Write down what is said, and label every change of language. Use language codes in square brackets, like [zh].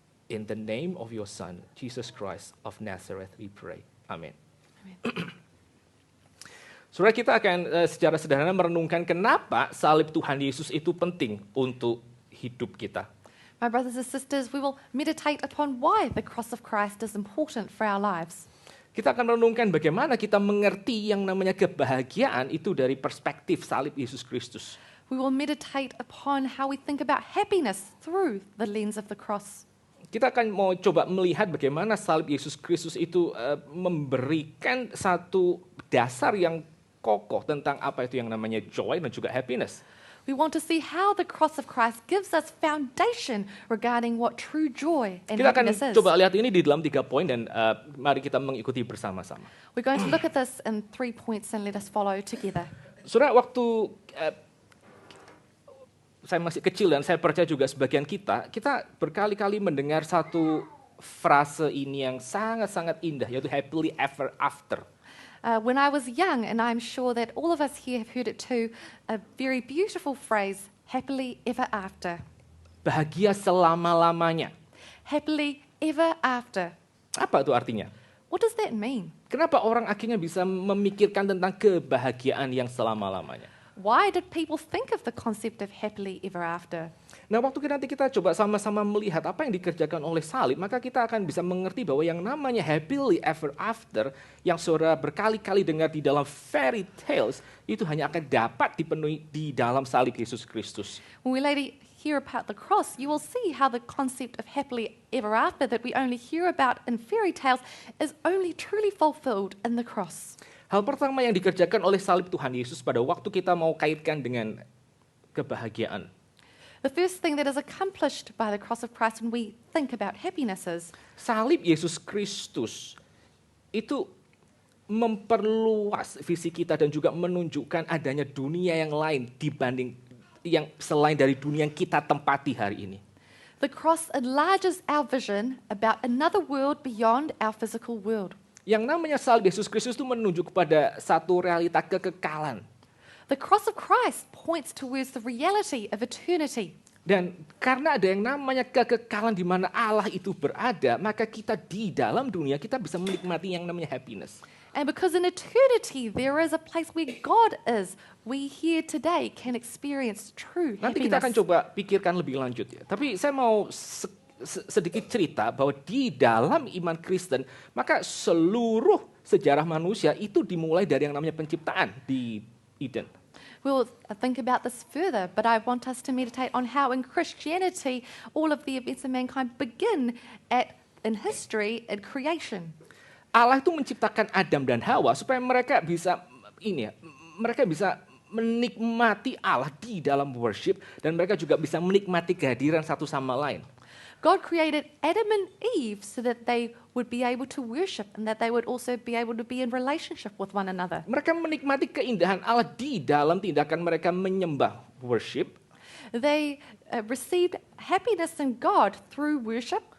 [en] In the name of your Son, Jesus Christ of Nazareth, we pray. Amen. [id] Saudara, kita akan secara sederhana merenungkan kenapa salib Tuhan Yesus itu penting untuk hidup kita. [en] My brothers and sisters, we will meditate upon why the cross of Christ is important for our lives. [id] Kita akan merenungkan bagaimana kita mengerti yang namanya kebahagiaan itu dari perspektif salib Yesus Kristus. [en] We will meditate upon how we think about happiness through the lens of the cross. [id] Kita akan mau coba melihat bagaimana salib Yesus Kristus itu memberikan satu dasar yang kokoh tentang apa itu yang namanya joy dan juga happiness. [en] We want to see how the cross of Christ gives us foundation regarding what true joy and [id] Kita akan [en] happiness is. [id] coba lihat ini di dalam 3 poin dan mari kita mengikuti bersama-sama. [en] We're going to look at this in 3 points and let us follow together. [id] Saudara, waktu saya masih kecil dan saya percaya juga sebagian kita berkali-kali mendengar satu frase ini yang sangat-sangat indah, yaitu [en] happily ever after. When I was young, and I'm sure that all of us here have heard it too, a very beautiful phrase, happily ever after. [id] Bahagia selama-lamanya. [en] happily ever after. [id] Apa itu artinya? [en] What does that mean? [id] Kenapa orang akhirnya bisa memikirkan tentang kebahagiaan yang selama-lamanya? [en] Why did people think of the concept of happily ever after? [id] Nah, waktu nanti kita coba sama-sama melihat apa yang dikerjakan oleh salib, maka kita akan bisa mengerti bahwa yang namanya [en] happily ever after, [id] yang saudara berkali-kali dengar di dalam [en] fairy tales, [id] itu hanya akan dapat dipenuhi di dalam salib Yesus Kristus. [en] When we later hear about the cross, you will see how the concept of happily ever after that we only hear about in fairy tales is only truly fulfilled in the cross. [id] Hal pertama yang dikerjakan oleh salib Tuhan Yesus pada waktu kita mau kaitkan dengan kebahagiaan. [en] The first thing that is accomplished by the cross of Christ when we think about happiness is [id] Salib Yesus Kristus itu memperluas visi kita dan juga menunjukkan adanya dunia yang lain dibanding yang selain dari dunia yang kita tempati hari ini. [en] the cross enlarges our vision about another world beyond our physical world. [id] Yang namanya salib Yesus Kristus itu menunjuk kepada satu realita kekekalan. [en] The cross of Christ points towards the reality of eternity. [id] Dan karena ada yang namanya kekekalan di mana Allah itu berada, maka kita di dalam dunia kita bisa menikmati yang namanya happiness. [en] And because in eternity there is a place where God is, we here today can experience true [id] Nanti kita akan [en] happiness. [id] coba pikirkan lebih lanjut ya. Tapi saya mau sedikit cerita bahwa di dalam iman Kristen, maka seluruh sejarah manusia itu dimulai dari yang namanya penciptaan di Eden. [en] We'll think about this further, but I want us to meditate on how in Christianity all of the events of mankind begin in history and creation. [id] Allah itu menciptakan Adam dan Hawa supaya mereka bisa mereka bisa menikmati Allah di dalam worship dan mereka juga bisa menikmati kehadiran satu sama lain. [en] God created Adam and Eve so that they would be able to worship and that they would also be able to be in relationship with one another. [id] Mereka menikmati keindahan Allah di dalam tindakan mereka menyembah worship. [en] They received happiness in God through worship.